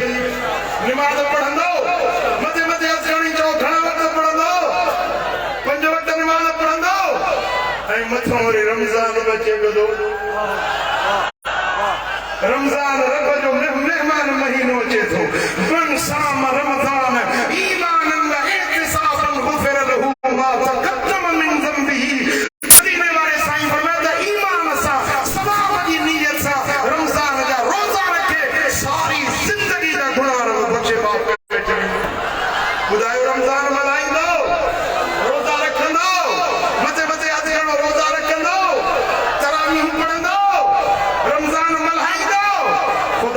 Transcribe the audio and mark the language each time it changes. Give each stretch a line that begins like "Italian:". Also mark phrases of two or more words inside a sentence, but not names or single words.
Sindhi: निमाज़ पढ़ंदो मथे मथे हसणी चओ घणा वक़्त पढ़ंदो 5 वक़्त निमाज़ पढ़ंदो ऐं मथां वरी रमज़ान अचे पियो रमज़ान रब जो मेहमान महीनो अचे थो
Arabic: من صام رمضان إيمانا واحتسابا غفر له ما تقدم من ذنبه.
Sindhi: मदीने वारे साईं फरमाया त ईमान सां सवाब जी नियत सां रमज़ान जा रोज़ा रखे सारी ज़िंदगी जा गुनाह रब बख़्शे बाप ॿुधायो रमज़ान मल्हाईंदो रोज़ा रखंदो मथे मथे हथ खणो रोज़ा रखंदो तरावीह पढ़ंदो रमज़ान मल्हाईंदो खुदा